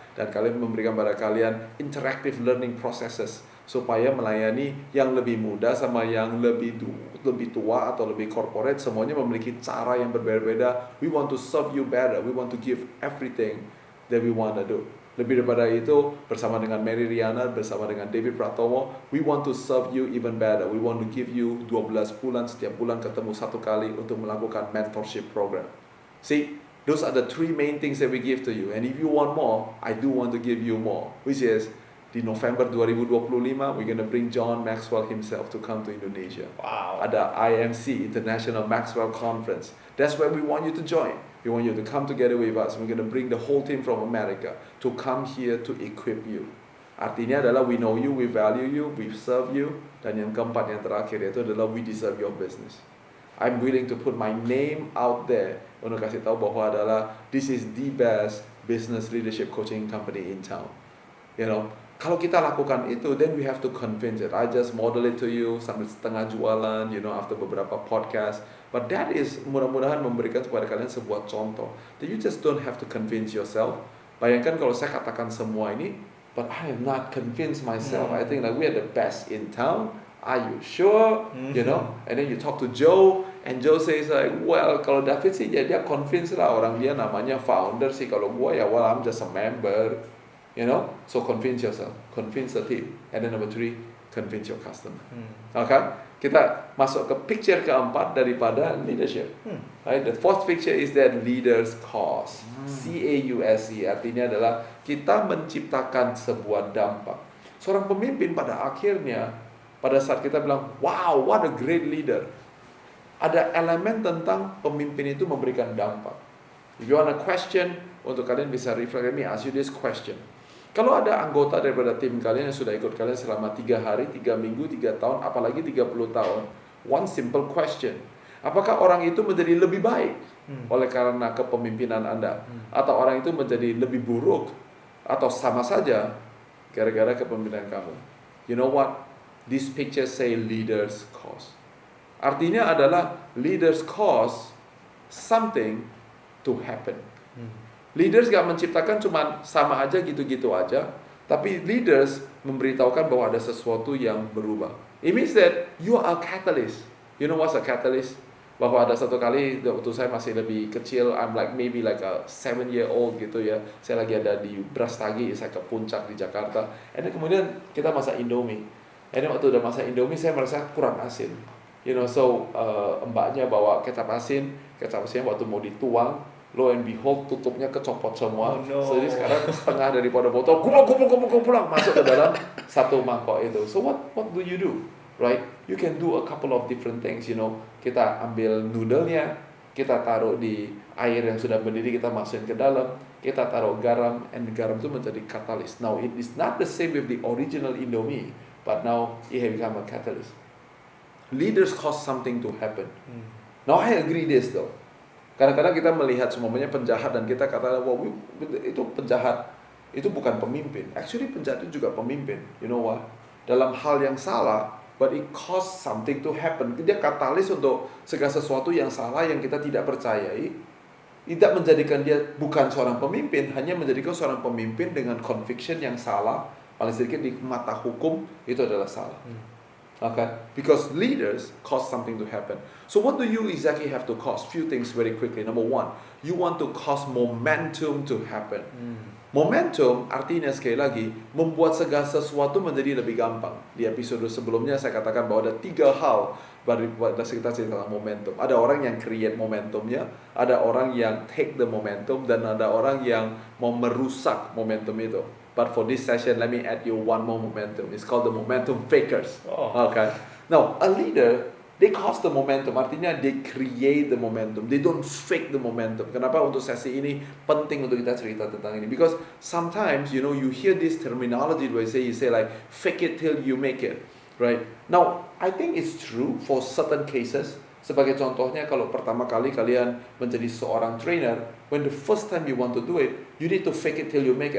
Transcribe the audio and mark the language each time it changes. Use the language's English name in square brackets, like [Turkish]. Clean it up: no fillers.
[Indonesian] Dan kalian memberikan pada kalian [English] interactive learning processes, [Indonesian] supaya melayani yang lebih muda sama yang lebih tua atau lebih corporate, semuanya memiliki cara yang berbeda-beda. [English] We want to serve you better. We want to give everything that we want to do. [Indonesian] Lebih daripada itu, bersama dengan Mary Riana, bersama dengan David Pratomo, [English] we want to serve you even better. We want to give you [Indonesian] 12 bulan, setiap bulan ketemu 1 kali untuk melakukan mentorship program. [English] See, those are the 3 main things that we give to you. And if you want more, I do want to give you more, which is di November 2025, we're gonna bring John Maxwell himself to come to Indonesia. Wow. [Indonesian] Ada IMC, International Maxwell Conference. [English] That's where we want you to join. We want you to come together with us. We're gonna bring the whole team from America to come here to equip you. [Indonesian] Artinya adalah [English] we know you, we value you, we serve you. [Indonesian] Dan yang keempat, yang terakhir, itu adalah [English] we deserve your business. I'm willing to put my name out there [Indonesian] untuk kasih tahu bahwa adalah [English] this is the best business leadership coaching company in town. You know, [Indonesian] kalau kita lakukan itu, [English] then we have to convince it. I just model it to you [Indonesian] sambil setengah jualan, [English] you know, after beberapa podcast. But that is [Indonesian] mudah-mudahan memberikan kepada kalian sebuah contoh. [English] That you just don't have to convince yourself. [Indonesian] Bayangkan kalau saya katakan semua ini, [English] but I am not convinced myself. I think like we are the best in town. Are you sure? You know, and then you talk to Joe, and Joe says like, well, [Indonesian] kalau David sih dia convince lah, orang dia namanya founder sih. Kalau gua ya, [English] well, I'm just a member. You know, so convince yourself, convince the team, and then number 3, convince your customer. [Indonesian] Okay, kita masuk ke picture keempat daripada leadership. [English] Right, the fourth picture is that leaders cause. [Indonesian] CAUSE artinya adalah kita menciptakan sebuah dampak. Seorang pemimpin pada akhirnya pada saat kita bilang, wow, [English] what a great leader, [Indonesian] ada elemen tentang pemimpin itu memberikan dampak. [English] If you want a question, [Indonesian] untuk kalian bisa reflect, [English] let me ask you this question. [Indonesian] Kalau ada anggota daripada tim kalian yang sudah ikut kalian selama 3 hari, 3 minggu, 3 tahun, apalagi 30 tahun, [English] one simple question. [Indonesian] Apakah orang itu menjadi lebih baik oleh karena kepemimpinan Anda? Atau orang itu menjadi lebih buruk? Atau sama saja gara-gara kepemimpinan kamu? [English] You know what? This picture say leaders cause. [Indonesian] Artinya adalah [English] leaders cause something to happen. [Indonesian] Leaders gak menciptakan cuma sama aja gitu-gitu aja, tapi leaders memberitahukan bahwa ada sesuatu yang berubah. [English] It means that you are a catalyst. You know what's a catalyst? [Indonesian] Bahwa ada satu kali waktu saya masih lebih kecil, [English] I'm like maybe like a 7-year-old [Indonesian] gitu ya. Saya lagi ada di Brastagi, saya ke puncak di Jakarta. And then kemudian kita masak Indomie. And then waktu udah masak Indomie saya merasa kurang asin. You know, so mbaknya bawa kecap asin waktu mau dituang, [English] lo and behold [Indonesian] tutupnya kecopot semua. [English] Oh, no. [Indonesian] So, jadi sekarang setengah daripada botol kumpul masuk ke dalam satu mangkok itu. [English] So what do you do? Right? You can do a couple of different things, you know. [Indonesian] Kita ambil noodle-nya, kita taruh di air yang sudah mendidih, kita masukin ke dalam, kita taruh garam, and garam itu menjadi katalis. [English] Now it is not the same with the original Indomie, but now it has become a catalyst. Leaders cause something to happen. Now I agree this though. [Indonesian] Kadang-kadang kita melihat semuanya penjahat dan kita katakan, wah itu penjahat, itu bukan pemimpin. [English] Actually [Indonesian] penjahat itu juga pemimpin. [English] You know what? [Indonesian] Dalam hal yang salah, [English] but it cause something to happen. [Indonesian] Dia katalis untuk segala sesuatu yang salah yang kita tidak percayai. Tidak menjadikan dia bukan seorang pemimpin, hanya menjadikan seorang pemimpin dengan conviction yang salah. Paling sedikit di mata hukum itu adalah salah. [English] Okay? Because leaders cause something to happen. So what do you exactly have to cause? Few things very quickly. Number one, you want to cause momentum to happen. [Indonesian] Momentum artinya sekali lagi membuat segala sesuatu menjadi lebih gampang. Di episode sebelumnya saya katakan bahwa ada 3 hal pada kita cerita tentang momentum. Ada orang yang create momentumnya, ada orang yang [English] take the momentum, [Indonesian] dan ada orang yang mau merusak momentum itu. [English] But for this session, let me add you one more momentum. It's called the momentum fakers. Okay. Now, a leader, they cause the momentum. Artinya they create the momentum. They don't fake the momentum. [Indonesian] Kenapa untuk sesi ini penting untuk kita cerita tentang ini? [English] Because sometimes, you know, you hear this terminology where you say like fake it till you make it, right? Now, I think it's true for certain cases. [Indonesian] Sebagai contohnya, kalau pertama kali kalian menjadi seorang trainer, [English] when the first time you want to do it, you need to fake it till you make it.